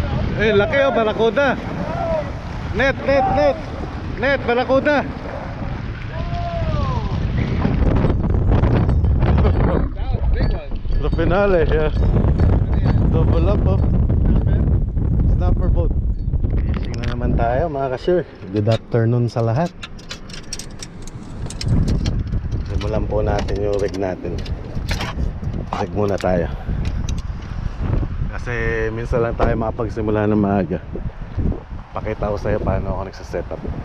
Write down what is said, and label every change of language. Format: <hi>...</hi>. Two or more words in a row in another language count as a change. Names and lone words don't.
<tl>Eh, laki oh, barakuda.</tl> <en>Net, net, net.</en> <tl>Net, barakuda.</tl> <en>The finale, yeah. Double up, oh. Snapper boat.</en> <tl>Fishing na naman tayo, mga ka-sure.</tl> <en>Good afternoon</en> <tl>sa lahat. Simulan po natin yung rig natin. Rig muna tayo. Kasi minsan lang tayo makapagsimula ng maaga. Pakita ko sa'yo paano ako nagsasetup.</tl>